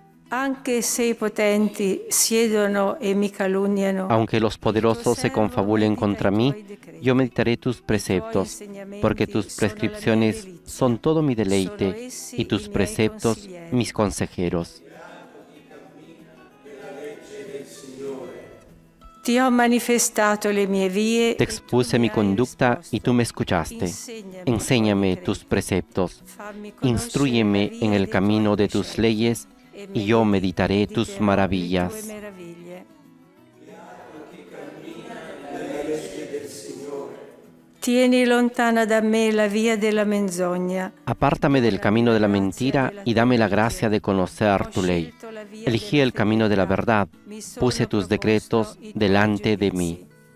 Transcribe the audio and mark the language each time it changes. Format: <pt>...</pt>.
<it>Anche se i potenti siedono e mi calunniano,</it> <es>Aunque los poderosos se confabulen contra mí, yo meditaré tus preceptos, porque tus prescripciones son todo mi deleite y tus preceptos mis consejeros.</es> <it>ti ho manifestato le mie vie.</it> <es>Te expuse mi conducta y tú me escuchaste. Enséñame tus preceptos, instrúyeme en el camino de tus leyes y yo meditaré tus maravillas.</es> <it>Tieni lontana da me la via della menzogna.</it> <es>Apártame del camino de la mentira y dame la gracia de conocer tu ley. Elegí el camino de la verdad, puse tus decretos delante de mí.</es>